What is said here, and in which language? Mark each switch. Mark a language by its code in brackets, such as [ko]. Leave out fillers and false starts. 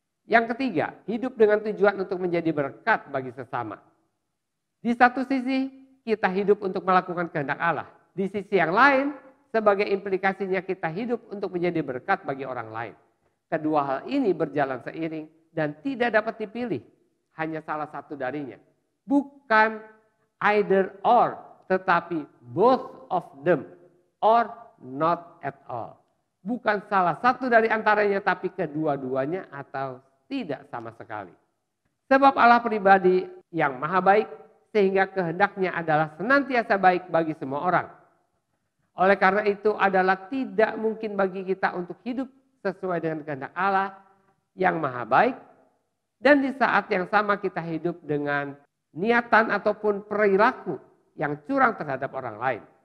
[id] Yang ketiga, hidup dengan tujuan untuk menjadi berkat bagi sesama. Di satu sisi, kita hidup untuk melakukan kehendak Allah. Di sisi yang lain, sebagai implikasinya kita hidup untuk menjadi berkat bagi orang lain. Kedua hal ini berjalan seiring dan tidak dapat dipilih. Hanya salah satu darinya. Bukan [en] either or, [id] tetapi [en] both of them or not at all. [id] Bukan salah satu dari antaranya, tapi kedua-duanya atau tidak sama sekali. Sebab Allah pribadi yang maha baik, sehingga kehendaknya adalah senantiasa baik bagi semua orang. Oleh karena itu adalah tidak mungkin bagi kita untuk hidup sesuai dengan kehendak Allah yang maha baik, dan di saat yang sama kita hidup dengan niatan ataupun perilaku yang curang terhadap orang lain.